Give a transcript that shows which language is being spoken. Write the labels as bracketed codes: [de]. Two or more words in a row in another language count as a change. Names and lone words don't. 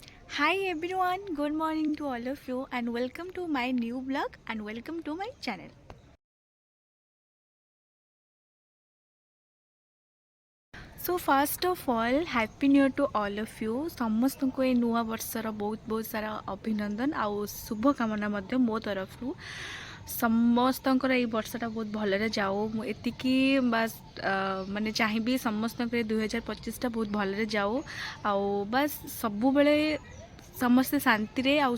[en] Hi everyone, good morning to all of you and welcome to my new vlog and welcome to my channel. So first of all, happy new year to all of you. [or] ସମସ୍ତଙ୍କୁ ଏ ନୂଆ ବର୍ଷର ବହୁତ ସାରା ଅଭିନନ୍ଦନ ଆଉ ଶୁଭ କାମନା ମଧ୍ୟ ମୋ ତରଫରୁ। ସମସ୍ତଙ୍କର ଏଇ ବର୍ଷଟା ବହୁତ ଭଲରେ ଯାଉ ମୁଁ ଏତିକି ବାସ୍ ମାନେ ଚାହିଁବି ସମସ୍ତଙ୍କର 2025ଟା ବହୁତ ଭଲରେ ଯାଉ ଆଉ ବାସ୍ ସବୁବେଳେ ସମସ୍ତେ ଶାନ୍ତିରେ ଆଉ